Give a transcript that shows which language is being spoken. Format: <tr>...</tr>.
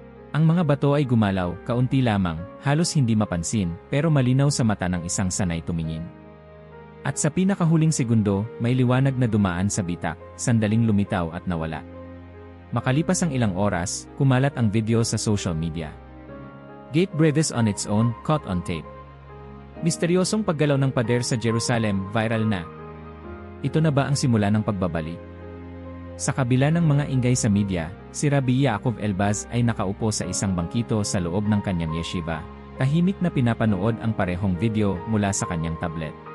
<tl>Ang mga bato ay gumalaw, kaunti lamang, halos hindi mapansin, pero malinaw sa mata ng isang sanay tumingin. At sa pinakahuling segundo, may liwanag na dumaan sa bitak, sandaling lumitaw at nawala. Makalipas ang ilang oras, kumalat ang video sa social media.</tl> <en>Gate breathes on its own, caught on tape.</en> <tl>Misteryosong paggalaw ng pader sa Jerusalem, viral na. Ito na ba ang simula ng pagbabalik? Sa kabila ng mga ingay sa media, si Rabbi Yaakov Elbaz ay nakaupo sa isang bangkito sa loob ng kanyang yeshiva, tahimik na pinapanood ang parehong video mula sa kanyang tablet.</tl>